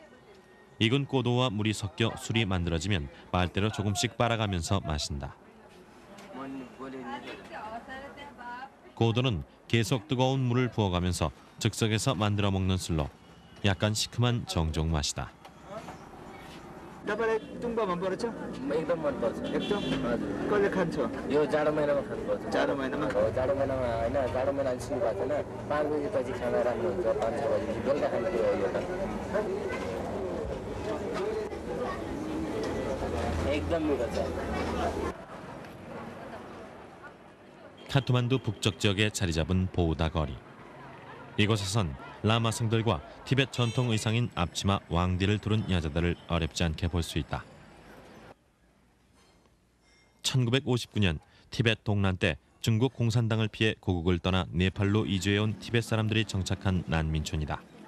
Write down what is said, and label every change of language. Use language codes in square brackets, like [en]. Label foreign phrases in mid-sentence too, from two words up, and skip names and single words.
[ko] 익은 꼬도와 물이 섞여 술이 만들어지면 빨대로 조금씩 빨아가면서 마신다. 꼬도는 계속 뜨거운 물을 부어가면서 즉석에서 만들어 먹는 술로 약간 시큼한 정종 맛이다. [ne] तपाईँलाई टुङ्बा मनपर्छ? एकदम मनपर्छ। एकदम? कहिले खान्छ? यो जाडो महिनामा खानुपर्छ। जाडो महिनामा? जाडो महिनामा होइन, जाडो महिना सुरु भएको छैन। 5 बजीपछि खाना राम्रो हुन्छ, 5-6 बजी बेलुका खाने हो यो त। एकदम मिठो छ। [ko] 카트만두 북쪽 지역에 자리 잡은 보우다 거리. 이곳에선 라마성들과 티베트 전통 의상인 앞치마 왕디를 두른 여자들을 어렵지 않게 볼 수 있다. 1959년 티베트 동란 때 중국 공산당을 피해 고국을 떠나 네팔로 이주해온 티베트 사람들이 정착한 난민촌이다.